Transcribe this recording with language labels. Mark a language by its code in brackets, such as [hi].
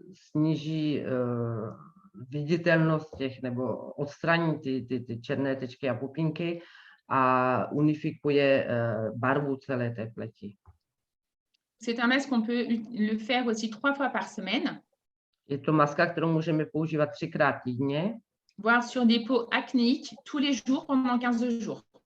[cs] Sníží viditelnost těch, nebo odstraní ty černé tečky a pupínky a unifikuje barvu celé té pleti. [fr] C'est un masque qu'on peut le faire aussi 3 fois par semaine. [cs] Je to maska, kterou můžeme používat 3krát týdně. [fr] Voire sur des peaux acnéiques tous les jours pendant 15 jours.